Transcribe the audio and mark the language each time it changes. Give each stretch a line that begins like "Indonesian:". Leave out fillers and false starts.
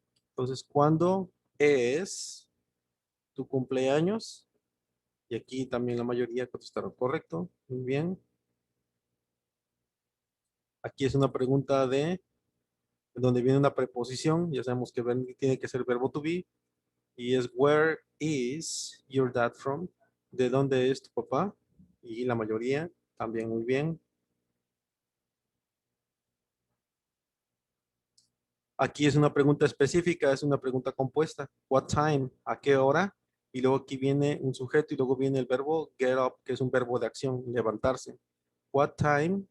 Spanish: Entonces, ¿cuándo es tu cumpleaños? Y aquí también la mayoría contestaron correcto. Muy bien. Aquí es una pregunta de donde viene una preposición. Ya sabemos que tiene que ser verbo to be. Y es
English: where is your dad from?
Spanish: ¿De dónde es tu papá? Y la mayoría también muy bien. Aquí es una pregunta específica, es una pregunta compuesta.
English: What time?
Spanish: ¿A qué hora? Y luego aquí viene un sujeto y luego viene el verbo get up, que es un verbo de acción, levantarse.
English: What time?